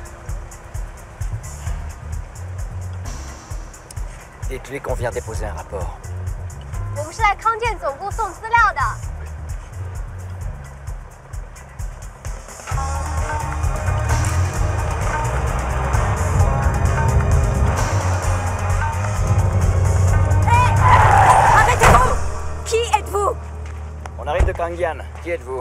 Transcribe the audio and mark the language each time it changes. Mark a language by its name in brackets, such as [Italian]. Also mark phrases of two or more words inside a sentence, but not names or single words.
[French] Dites-lui qu'on vient déposer un rapport. [Chinese] 我们是来康健总部送资料的。 [French] Arrêtez-vous! Qui êtes-vous? On arrive de Kangian. Qui êtes-vous?